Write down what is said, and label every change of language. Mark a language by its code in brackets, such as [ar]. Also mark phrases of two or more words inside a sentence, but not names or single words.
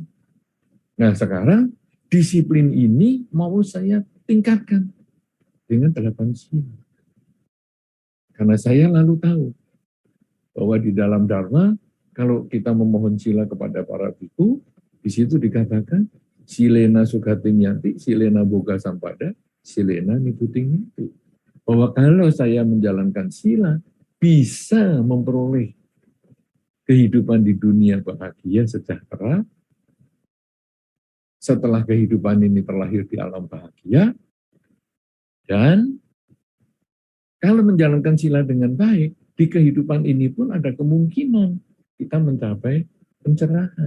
[id] Nah sekarang, disiplin ini mau saya tingkatkan dengan 8 sila. Karena saya lalu tahu bahwa di dalam Dharma, kalau kita memohon sila kepada para bhikkhu, di situ dikatakan, [pi] silena sugating yanti, silena boga sampada, silena niputing yanti. [id] Bahwa kalau saya menjalankan sila, bisa memperoleh kehidupan di dunia bahagia, sejahtera. Setelah kehidupan ini terlahir di alam bahagia, dan kalau menjalankan sila dengan baik, di kehidupan ini pun ada kemungkinan kita mencapai pencerahan.